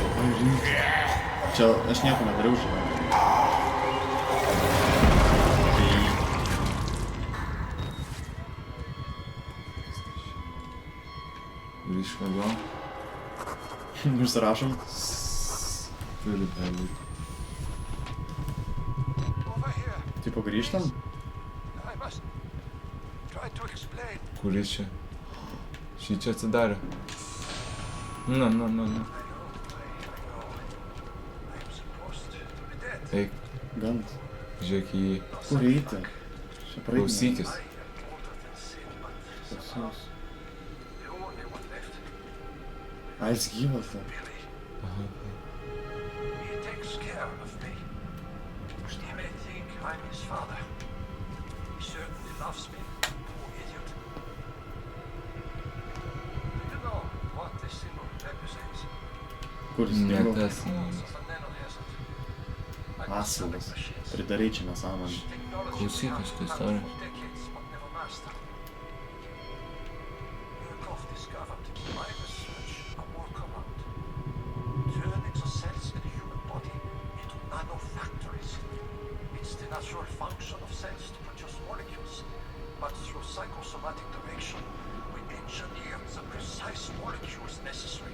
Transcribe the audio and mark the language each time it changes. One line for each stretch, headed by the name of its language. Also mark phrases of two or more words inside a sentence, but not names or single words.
Lithuanian: Čia aš nieko nedariau, žinai. Grįžk atgal. Užsirašom. Turi būti.
English: Over here.
Lithuanian: Tipo grįžtam.
English: I must try to explain.
Lithuanian: Kuris čia? Šį čia atsidarė. Nu.
English: I know. I am supposed to be dead.
Lithuanian: Eik, Gant. žiūrėk į jį. Kur eiti? Čia praeiti. Klausykis.
English: I am older than sin, but
Lithuanian: Klausos.
English: the only one left.
Lithuanian: Ai, jis gyvas. Tai. Billy. Aha.
English: He takes care of me. He may think I'm his father. He certainly loves me. Poor idiot. Do you know what this symbol represents?
Lithuanian: Kur jis Ne dingo? tas.
English: But then on the other side, like
Lithuanian: Asilas.
English: sonic machines.
Lithuanian: Pridarai čia nesąmonę.
English: Technology
Lithuanian: Klausykis,
English: we have
Lithuanian: tai
English: had
Lithuanian: istorija.
English: for decades, but never mastered. Murkoff discovered by research a workaround. Turn exocells in the human body into nanofactories. It's the natural function of cells to produce molecules, but through psychosomatic direction, we engineer the precise molecules necessary.